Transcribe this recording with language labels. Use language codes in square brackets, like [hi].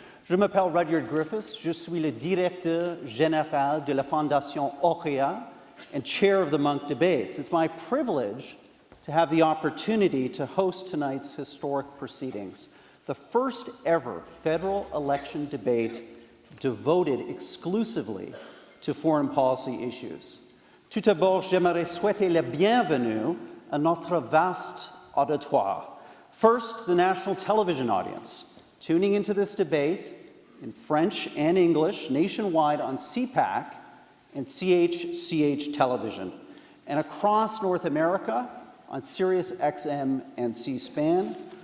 [fr] Je m'appelle Rudyard Griffiths. Je suis le directeur général de la Fondation Auréa [en] and chair of the Munk debates. It's my privilege to have the opportunity to host tonight's historic proceedings, the first ever federal election debate devoted exclusively to foreign policy issues. [fr] Tout d'abord, j'aimerais souhaiter la bienvenue à notre vaste auditoire. [en] First, the national television audience, tuning into this debate in French and English nationwide on CPAC and CHCH television, and across North America on Sirius XM and C-SPAN.